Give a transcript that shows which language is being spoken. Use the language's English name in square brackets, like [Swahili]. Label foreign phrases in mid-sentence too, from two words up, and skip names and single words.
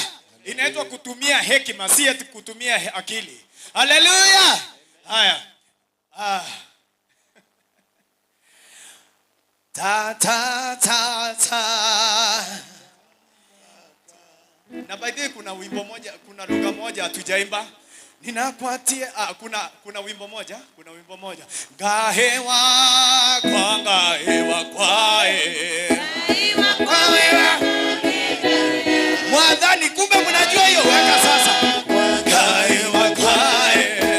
[Swahili] Inaitwa kutumia hekima, si eti kutumia akili. Haleluya. Haya. Ta ta ta ta. [English] Na by the way, [Swahili] kuna wimbo moja, kuna lugha moja hatujaimba. Ninakuatia kuna wimbo moja, Gahewa kwae. Mwadhani kumbe mnajua hiyo, weka sasa. Gahewa kwae.